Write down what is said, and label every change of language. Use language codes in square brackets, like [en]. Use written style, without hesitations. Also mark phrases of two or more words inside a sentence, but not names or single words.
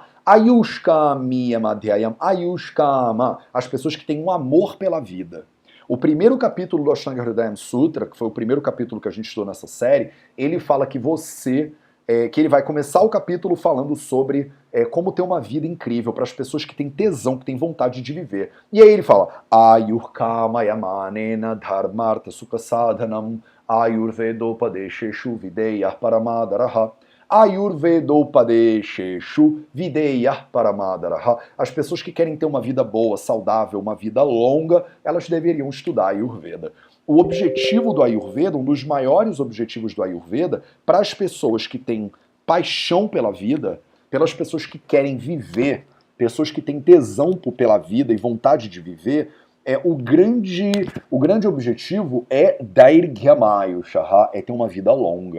[sa] Ayushkamiyam Adhyayam, Ayushkama, [pt] as pessoas que têm um amor pela vida. O primeiro capítulo do Ashtanga Hridayam Sutra, que foi o primeiro capítulo que a gente estudou nessa série, ele fala que que ele vai começar o capítulo falando sobre como ter uma vida incrível para as pessoas que têm tesão, que têm vontade de viver. E aí ele fala [sa] Ayurkama Yamanena Dharmartha Sukhasadhanam Ayurvedopadesheshu Videyah Paramadaraha. Ayurvedopadesheshu Videyah Paramadaraha. [pt] As pessoas que querem ter uma vida boa, saudável, uma vida longa, elas deveriam estudar Ayurveda. O objetivo do Ayurveda, um dos maiores objetivos do Ayurveda, para as pessoas que têm paixão pela vida, pelas pessoas que querem viver, pessoas que têm tesão pela vida e vontade de viver, o grande objetivo é Dairgyamayushaha, é ter uma vida longa.